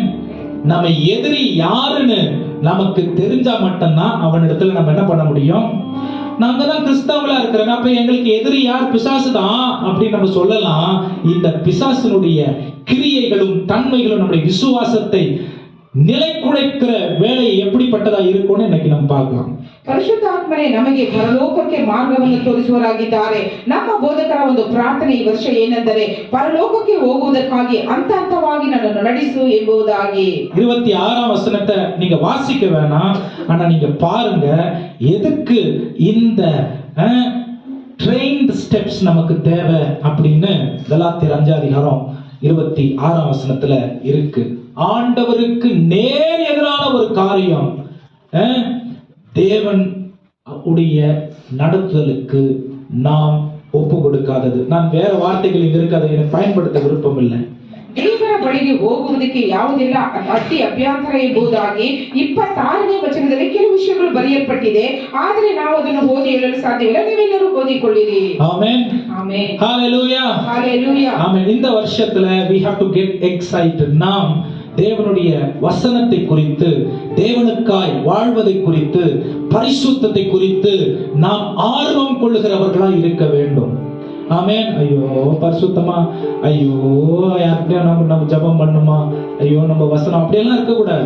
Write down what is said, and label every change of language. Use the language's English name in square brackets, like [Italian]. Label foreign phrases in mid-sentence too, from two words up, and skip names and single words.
[Tamil] நம்ம எதிரி யாருன்னு நமக்கு தெரிஞ்சா மட்டும்தான் அவனிடத்துல நம்ம என்ன பண்ண முடியும். நாங்க தான் கிறிஸ்தவங்களா இருக்கிறோம், அப்ப எங்களுக்கு எதிரி யார்? பிசாசு தான் அப்படின்னு நம்ம சொல்லலாம். இந்த பிசாசினுடைய கிரியைகளும் தன்மைகளும் நம்முடைய விசுவாசத்தை நிலைக்குலைக்கிற வேலை எப்படிப்பட்டதா இருக்கும்னு இன்னைக்கு நம்ம பார்க்கலாம். [Kannada] ಪರಿಶುದ್ಧಾತ್ಮನೇ ನಮಗೆ ಪರಲೋಕಕ್ಕೆ ಮಾರ್ಗವನ್ನು ತೋರಿಸುವರಾಗಿದ್ದಾರೆ. ನಮ್ಮ ಬೋಧಕರ ಒಂದು ಪ್ರಾರ್ಥನೆ ಈ ವರ್ಷ ಏನೆಂದರೆ ಪರಲೋಕಕ್ಕೆ ಹೋಗುವುದಕ್ಕಾಗಿ ಹಂತವಾಗಿ ನನ್ನನ್ನು ನಡೆಸು ಎಂಬುದಾಗಿ. [Tamil] 26ஆம் வசனத்தை நீங்க வாசிக்க வேணாம், ஆனா நீங்க பாருங்க எதுக்கு இந்த [English] trained steps [Tamil] நமக்கு தேவை அப்படின்னு கலாத்தியர் 5:26ஆம் வசனத்துல இருக்கு. ஆண்டவருக்கு நேர் எதிரான ஒரு காரியம் தேவன் உடைய நடத்துதலுக்கு நாம் ஒப்பு கொடுக்காதது. நான் வேற வார்த்தைகள் இங்க இருக்கு, அதை எனக்கு பயன்படுத்த விருப்பம் இல்லை. [Kannada] ದೇವರ ಬಳಿಗೆ ಹೋಗುವುದಕ್ಕೆ ಯಾವುದೆಲ್ಲ ಅತಿ ಅಭ್ಯಂತರ ಎಂಬುದಾಗಿ 26ನೇ ವಚನದಲ್ಲಿ ಕೆಲವು ವಿಷಯಗಳು ಬರೆಯಲ್ಪಟ್ಟಿದೆ. ಆದರೆ ನಾವು ಅದನ್ನು ಓದಿ ಹೇಳಲು ಸಾಧ್ಯವಿಲ್ಲ. ನೀವೆಲ್ಲರೂ ಓದಿಕೊಳ್ಳಿರಿ. ಆಮೆನ್. ಆಮೆನ್. [Tamil] ஹalleluya. ஹalleluya. ஆமென். இந்த வருஷத்துல [English] we have to get excited. [Tamil] நாம் தேவனுடைய வசனத்தை குறித்து, தேவனுக்காய் வாழ்வதை குறித்து, பரிசுத்தத்தை குறித்து நாம் ஆர்வம் கொள்ளுகிறவர்களாய் இருக்க வேண்டும். ஆமென். ஐயோ பரிசுத்தமா, ஐயோ யார்கிட்டயும் நம்ம ஜெபம் பண்ணுமா, ஐயோ நம்ம வசனம் அப்படியெல்லாம் இருக்கக்கூடாது.